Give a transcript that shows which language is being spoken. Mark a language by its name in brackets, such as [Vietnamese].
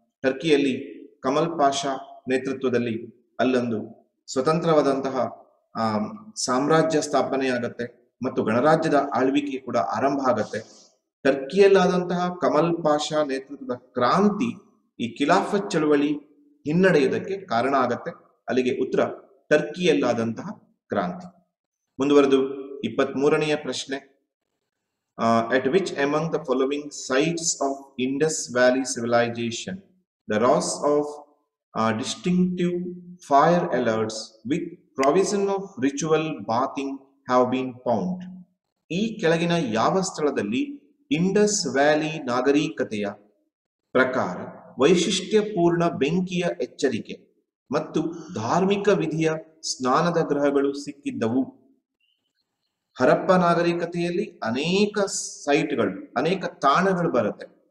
[Kannada] ಟರ್ಕಿಯಲ್ಲಿ ಕಮಲ್ ಪಾಷಾ ನೇತೃತ್ವದಲ್ಲಿ ಅಲ್ಲೊಂದು ಸ್ವತಂತ್ರವಾದಂತಹ ಸಾಮ್ರಾಜ್ಯ ಸ್ಥಾಪನೆ ಆಗತ್ತೆ ಮತ್ತು ಗಣರಾಜ್ಯದ ಆಳ್ವಿಕೆ ಕೂಡ ಆರಂಭ ಆಗತ್ತೆ. ಟರ್ಕಿಯಲ್ಲಾದಂತಹ ಕಮಲ್ ಪಾಷಾ ನೇತೃತ್ವದ ಕ್ರಾಂತಿ ಈ ಖಿಲಾಫತ್ ಚಳವಳಿ ಹಿನ್ನಡೆಯುವುದಕ್ಕೆ ಕಾರಣ ಆಗತ್ತೆ. ಅಲ್ಲಿಗೆ ಉತ್ತರ ಟರ್ಕಿಯಲ್ಲಾದಂತಹ ಕ್ರಾಂತಿ. ಮುಂದುವರೆದು 23ನೆಯ ಪ್ರಶ್ನೆ. [English] At which among the following sites of Indus Valley civilization the rows of distinctive fire alerts with provision of ritual bathing have been found? [Kannada] ಈ ಕೆಳಗಿನ ಯಾವ ಸ್ಥಳದಲ್ಲಿ ಇಂಡಸ್ ವ್ಯಾಲಿ ನಾಗರಿಕತೆಯ ಪ್ರಕಾರ ವೈಶಿಷ್ಟ್ಯಪೂರ್ಣ ಬೆಂಕಿಯ ಎಚ್ಚರಿಕೆ ಮತ್ತು ಧಾರ್ಮಿಕ ವಿಧಿಯ ಸ್ನಾನದ ಗ್ರಹಗಳು ಸಿಕ್ಕಿದ್ದವು? ಹರಪ್ಪ ನಾಗರಿಕತೆಯಲ್ಲಿ ಅನೇಕ ಸೈಟ್ಗಳು, ಅನೇಕ ತಾಣಗಳು ಬರುತ್ತೆ.